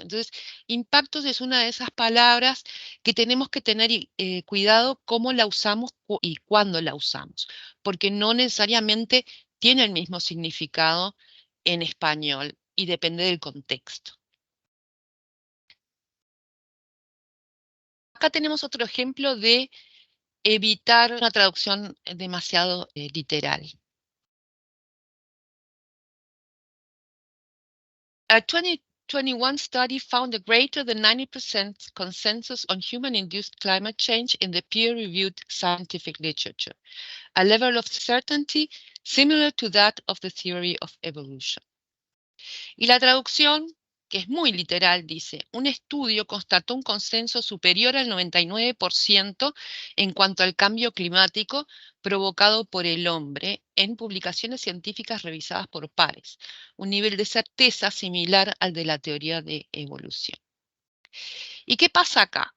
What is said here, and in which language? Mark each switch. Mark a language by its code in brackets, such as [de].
[es] Entonces, impactos es una de esas palabras que tenemos que tener cuidado cómo la usamos y cuándo la usamos, porque no necesariamente tiene el mismo significado en español y depende del contexto. Acá tenemos otro ejemplo de evitar una traducción demasiado literal. [en] A 2021 study found a greater than 90% consensus on human-induced climate change in the peer-reviewed scientific literature, a level of certainty similar to that of the theory of evolution. [es] Y la traducción, que es muy literal, dice: un estudio constató un consenso superior al 99% en cuanto al cambio climático provocado por el hombre en publicaciones científicas revisadas por pares, un nivel de certeza similar al de la teoría de evolución. ¿Y qué pasa acá?